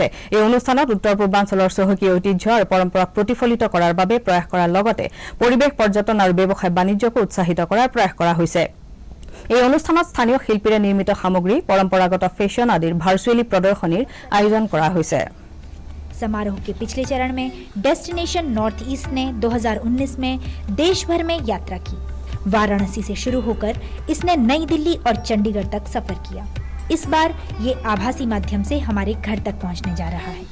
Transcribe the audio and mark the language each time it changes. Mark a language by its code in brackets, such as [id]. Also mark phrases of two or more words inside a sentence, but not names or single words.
[as] এই অনুষ্ঠানত উত্তৰ পূৰ্বাঞ্চলৰ চহকী ঐতিহ্য আৰু পৰম্পৰাক প্ৰতিফলিত কৰাৰ বাবে প্ৰয়াস কৰাৰ লগতে পৰিৱেশ পৰ্যটন আৰু ব্যৱসায় বাণিজ্যকো উৎসাহিত কৰাৰ প্ৰয়াস কৰা হৈছে। এই অনুষ্ঠানত স্থানীয় শিল্পীৰে নিৰ্মিত সামগ্ৰী, পৰম্পৰাগত ফেশ্বন आदि ভাৰ্চুৱেলি প্ৰদৰ্শনীৰ আয়োজন কৰা হৈছে। [hi] समारोह के पिछले चरण में डेस्टिनेशन नॉर्थ ईस्ट ने 2019 में देश भर में यात्रा की। वाराणसी से शुरू होकर इसने नई दिल्ली और चंडीगढ़ तक सफर किया। इस बार ये आभासी माध्यम से हमारे घर तक पहुंचने जा रहा है।